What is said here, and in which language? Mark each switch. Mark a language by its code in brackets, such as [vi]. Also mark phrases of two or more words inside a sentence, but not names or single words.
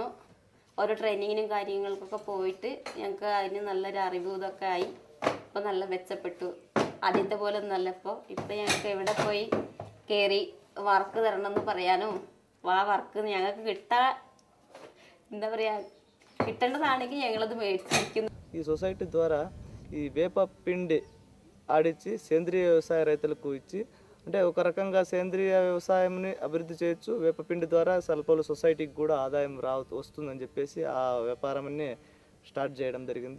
[ml] ഓരോ ട്രെയിനിങ്ങിനും കാര്യങ്ങൾക്കൊക്കെ പോയിട്ട് ഞങ്ങൾക്ക് അതിന് നല്ലൊരു അറിവ് ഇതൊക്കെ ആയി. ഇപ്പം നല്ല മെച്ചപ്പെട്ടു. ആദ്യത്തെ പോലെ ഒന്നല്ല ഇപ്പം ഞങ്ങൾക്ക് എവിടെ പോയി കയറി വർക്ക് തരണമെന്ന് പറയാനോ ആ വർക്ക് ഞങ്ങൾക്ക് കിട്ടേണ്ടതാണെങ്കിൽ ഞങ്ങളത് മേടിച്ചിരിക്കുന്നു. [te] ఈ సొసైటీ ద్వారా ఈ వేప పిండి ఆడించి సేంద్రియ వ్యవసాయ రైతులకు ఇచ్చి, అంటే ఒక రకంగా సేంద్రియ వ్యవసాయంని అభివృద్ధి చేయొచ్చు, వేపపిండి ద్వారా స్వల్పలు సొసైటీకి కూడా ఆదాయం వస్తుందని చెప్పేసి ఆ వ్యాపారాన్ని స్టార్ట్ చేయడం జరిగింది.